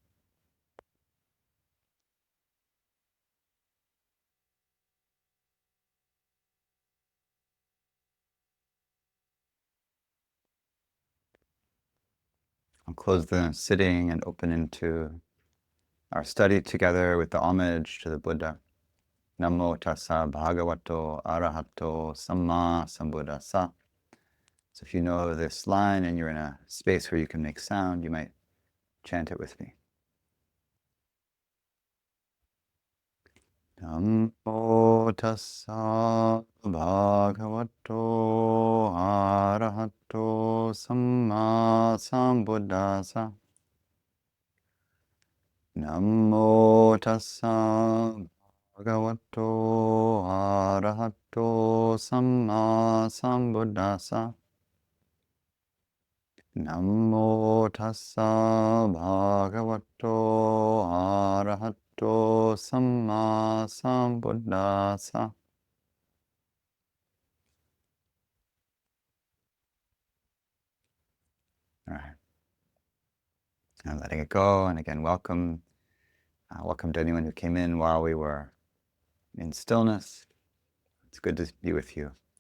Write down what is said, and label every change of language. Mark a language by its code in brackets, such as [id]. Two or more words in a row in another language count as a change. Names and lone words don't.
[en] I'll close the sitting and open into our study together with the homage to the Buddha. [pi] Namo tassa bhagavato arahato samma sambuddhassa. [en] So if you know this line and you're in a space where you can make sound, you might chant it with me. [pi] Namo tassa bhagavato arahato samma sambuddhassa. Namo tassa bhagavato arahato samma sambuddhassa. Namo tassa bhagavato arahato samma sambuddhassa. [en] All right. And letting it go. And again, welcome. Welcome to anyone who came in while we were in stillness. It's good to be with you.